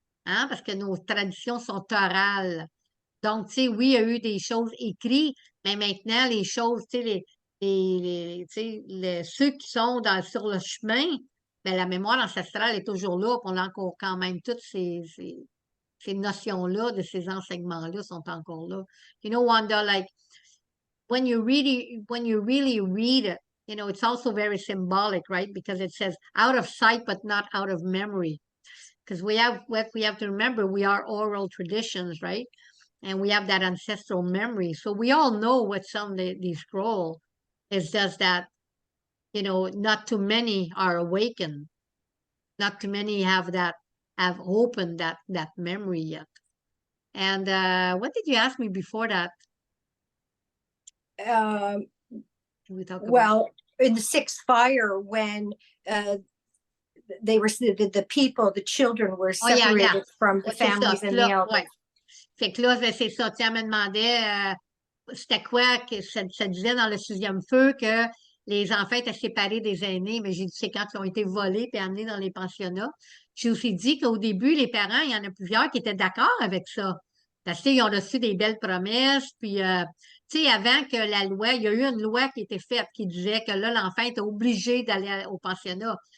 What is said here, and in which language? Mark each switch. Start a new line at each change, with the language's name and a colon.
French: Hein, parce que nos traditions sont orales. Donc, tu sais, oui, il y a eu des choses écrites, mais maintenant, les choses, tu sais, tu sais, ceux qui sont sur le chemin, ben, la mémoire ancestrale est toujours là, puis on a encore quand même toutes ces notions-là, de ces enseignements-là sont encore là.
English: Wanda, like, when you really read it, it's also very symbolic, right? Because it says out of sight, but not out of memory. Because we have to remember we are oral traditions, right? And we have that ancestral memory. So we all know what's on the scroll. It's just that, not too many are awakened. Not too many have opened that memory yet. And what did you ask me before that? We talk about? Well, in the sixth fire, when they were the people, the children were separated from the families and the elders.
French: Ouais. Fait que là, c'est ça. Tu me demandais c'était quoi que ça disait dans le sixième feu que les enfants étaient séparés des aînés, mais j'ai dit c'est quand ils ont été volés et amenés dans les pensionnats. J'ai aussi dit qu'au début, les parents, il y en a plusieurs qui étaient d'accord avec ça. Parce qu'ils ont reçu des belles promesses, puis tu sais, avant que la loi, il y a eu une loi qui était faite qui disait que là, l'enfant était obligé d'aller au pensionnat.